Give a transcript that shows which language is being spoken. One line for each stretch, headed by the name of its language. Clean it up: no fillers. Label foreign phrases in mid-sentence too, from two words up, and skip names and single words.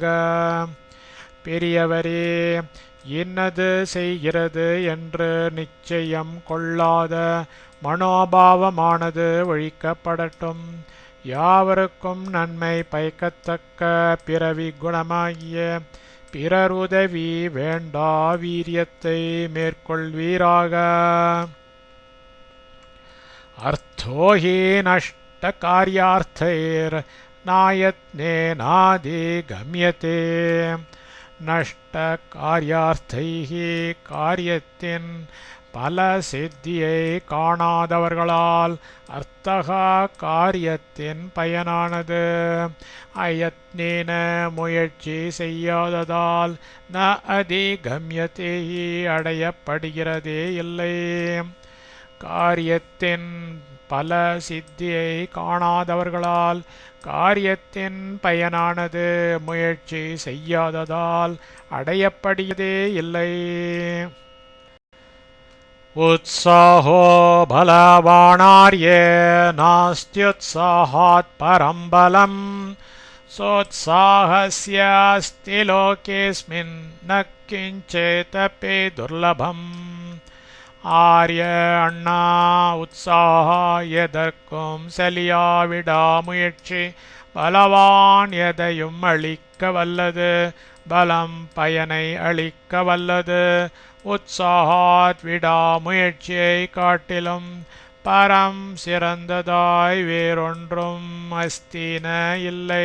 Tamil: பெரியவரே, இன்னது செய்கிறது என்று நிச்சயம் கொள்ளாத மனோபாவமானது ஒழிக்கப்படட்டும். யாவருக்கும் நன்மை பயக்கத்தக்க பிறவி குணமாகிய பிறருதவி வேண்டா வீரியத்தை மேற்கொள்வீராக.
Sanskrit: अर्थो हि नष्टकार्यार्थैर्नायत्नेनाधिगम्यते नष्टकार्यार्थैः
Tamil: காரியத்தின் பல சித்தியை காணாதவர்களால் அர்த்தகா காரியத்தின் பயனானது அயத்னேன முயற்சி செய்யாததால்
Sanskrit: न अधिगम्यते
Tamil: அடையப்படுகிறதே இல்லை. காரியத்தின் பல சித்தியை காணாதவர்களால் காரியத்தின் பயனானது முயற்சி செய்யாததால் அடையப்படுகிறதே இல்லை.
Sanskrit: उत्साहो बलवानार्ये नास्त्युत्साहात् परं बलम् सोत्साहस्यास्ति लोकेऽस्मिन् न किञ्चिदपि दुर्लभम्.
Tamil: ஆரிய அண்ணா உற்சாக எதற்கும் செலியா விடாமுயற்சி பலவான் எதையும் அளிக்க வல்லது பலம் பயனை அளிக்க வல்லது. உற்சாகாத் விடாமுயற்சியை காட்டிலும் பரம் சிறந்ததாய் வேறொன்றும் அஸ்தின இல்லை.